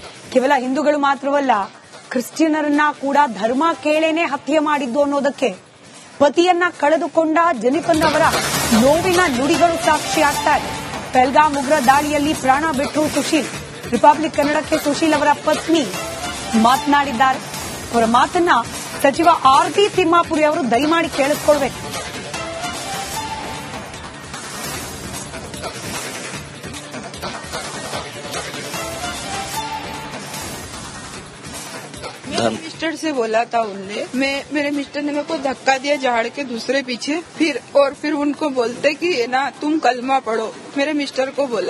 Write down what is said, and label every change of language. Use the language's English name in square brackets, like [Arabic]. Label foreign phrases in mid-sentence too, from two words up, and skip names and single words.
[Kannada] ಕೇವಲ ಹಿಂದೂಗಳು ಮಾತ್ರವಲ್ಲ, ಕ್ರಿಶ್ಚಿಯನ್ನರನ್ನ ಕೂಡ ಧರ್ಮ ಕೇಳೇನೆ ಹತ್ಯೆ ಮಾಡಿದ್ದು ಅನ್ನೋದಕ್ಕೆ ಪತಿಯನ್ನ ಕಳೆದುಕೊಂಡ ಜೆನಿಫರ್ ಅವರ ನೋವಿನ ನುಡಿಗಳು ಸಾಕ್ಷಿಯಾಗ್ತಾ ಇದೆ. ಪಹಲ್ಗಾಮ್ ಉಗ್ರ ದಾಳಿಯಲ್ಲಿ ಪ್ರಾಣ ಬಿಟ್ಟರು ಸುಶೀಲ್. ರಿಪಬ್ಲಿಕ್ ಕನ್ನಡಕ್ಕೆ ಸುಶೀಲ್ ಅವರ ಪತ್ನಿ ಮಾತನಾಡಿದ್ದಾರೆ. ಅವರ ಮಾತನ್ನ ಸಚಿವ ಆರ್.ಟಿ. ತಿಮ್ಮಾಪುರಿ ಅವರು ದಯಮಾಡಿ ಕೇಳಿಸ್ಕೊಳ್ಬೇಕು. [Hindi] मिस्टर से बोला था उनने, मेरे मिस्टर ने मेरे को धक्का दिया झाड़ के दूसरे पीछे, फिर उनको बोलते कि ना तुम कलमा पढ़ो, मेरे मिस्टर को बोला।